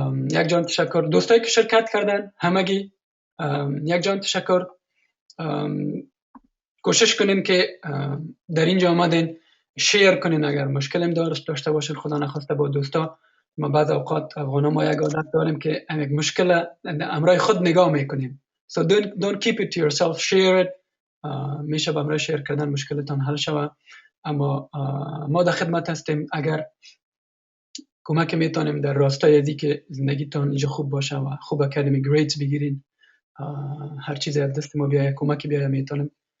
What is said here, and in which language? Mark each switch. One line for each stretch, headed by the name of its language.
Persian: یک جان تشکر دوستایی که شرکت کردن همگی. یک جان تشکر. کوشش کنین که در اینجا آمدین شیر کنین اگر مشکلم داشته باشین خدا نخواسته با دوستا. ما بعض اوقات افغانا ما یک عادت داریم که یک مشکل امرای خود نگاه میکنیم.
English: So don't keep it to yourself, share it.
Persian: میشه با امرای شیر کردن مشکلتان حل شود. اما ما در خدمت هستیم اگر کمک میتونیم در راستای ازی که زندگیتان اینجا خوب باشه و خوب
English: academy grades
Persian: بگیرین، هر چیزی از دست ما بیایه کمکی بیایه میتونیم.